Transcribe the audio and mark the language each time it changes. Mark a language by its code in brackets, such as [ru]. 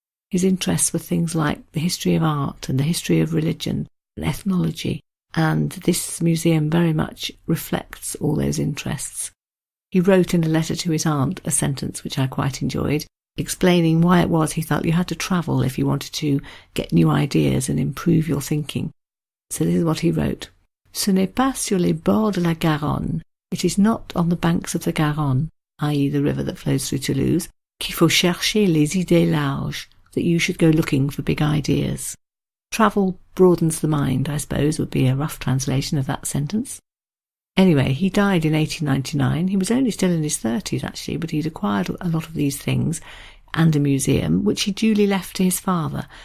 [en] His interests were things like the history of art and the history of religion and ethnology, and this museum very much reflects all those interests. He wrote in a letter to his aunt a sentence which I quite enjoyed, explaining why it was he felt you had to travel if you wanted to get new ideas and improve your thinking. So this is what he wrote. [fr] Ce n'est pas sur les bords de la Garonne. [en] It is not on the banks of the Garonne, i.e. the river that flows through Toulouse, [fr] qu'il faut chercher les idées larges, [en] that you should go looking for big ideas. Travel broadens the mind, I suppose, would be a rough translation of that sentence. Anyway, he died in 1899. He was only still in his 30s, actually, but he'd acquired a lot of these things and a museum, which he duly left to his father.